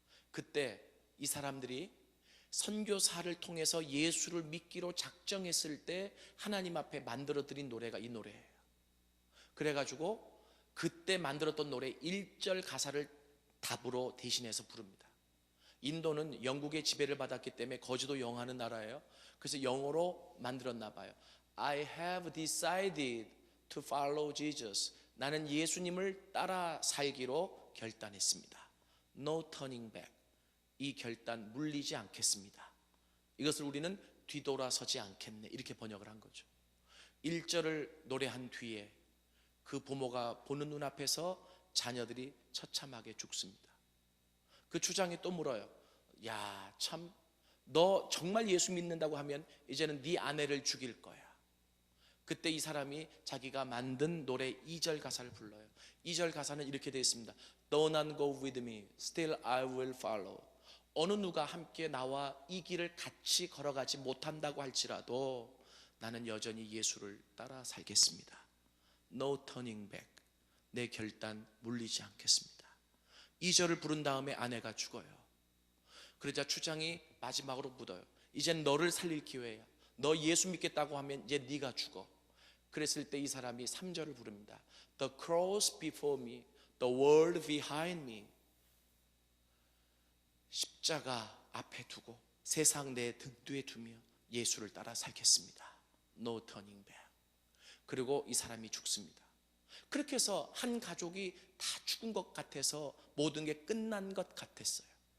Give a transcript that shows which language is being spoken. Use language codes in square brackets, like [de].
[ko] 그때 이 사람들이 선교사를 통해서 예수를 믿기로 작정했을 때 하나님 앞에 만들어드린 노래가 이 노래예요. 그래가지고 그때 만들었던 노래 1절 가사를 답으로 대신해서 부릅니다. 인도는 영국의 지배를 받았기 때문에 거지도 영어하는 나라예요. 그래서 영어로 만들었나 봐요. [en] I have decided to follow Jesus. [ko] 나는 예수님을 따라 살기로 결단했습니다. [en] No turning back. [ko] 이 결단 물리지 않겠습니다. 이것을 우리는 뒤돌아서지 않겠네, 이렇게 번역을 한 거죠. 1절을 노래한 뒤에 그 부모가 보는 눈앞에서 자녀들이 처참하게 죽습니다. 그 주장이 또 물어요. 야, 참, 너 정말 예수 믿는다고 하면 이제는 네 아내를 죽일 거야. 그때 이 사람이 자기가 만든 노래 2절 가사를 불러요. 2절 가사는 이렇게 되어 있습니다. [en] Don't not go with me, still I will follow. [ko] 어느 누가 함께 나와 이 길을 같이 걸어가지 못한다고 할지라도 나는 여전히 예수를 따라 살겠습니다. [en] No turning back. [ko] 내 결단 물리지 않겠습니다. 2절을 부른 다음에 아내가 죽어요. 그러자 추장이 마지막으로 묻어요. 이젠 너를 살릴 기회야. 너 예수 믿겠다고 하면 이제 네가 죽어. 그랬을 때 이 사람이 3절을 부릅니다. [en] The cross before me, the world behind me. [ko] 십자가 앞에 두고 세상 내 등 뒤에 두며 예수를 따라 살겠습니다. [en] No turning back. [ko] 그리고 이 사람이 죽습니다. 그렇게 해서 한 가족이 다 죽은 것 같아서 모든 게 끝난 것 같았어요.